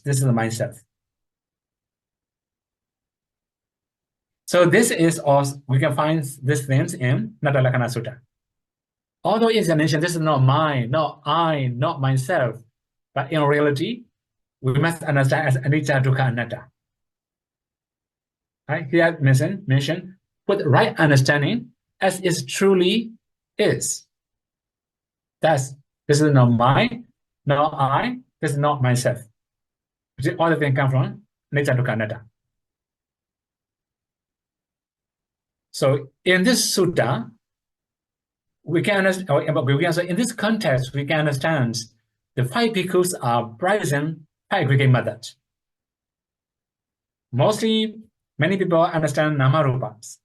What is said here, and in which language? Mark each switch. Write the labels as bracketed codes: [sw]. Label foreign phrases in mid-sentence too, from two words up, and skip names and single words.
[en] This is the myself. So this is also, we can find these things in Anatta-lakkhana Sutta. Although it's mentioned, this is not mine, not I, not myself, but in reality, we must understand as [pi] anicca, dukkha, anatta. [en] Right? Here mentioned with right understanding as it truly is. Thus, this is not mine, not I, this is not myself. All the things come from [pi] anicca, dukkha, anatta. [en] So in this sutta, we can understand, in this context, we can understand the 5 bhikkhus are present 5 aggregate methods. Mostly, many people understand namarupas.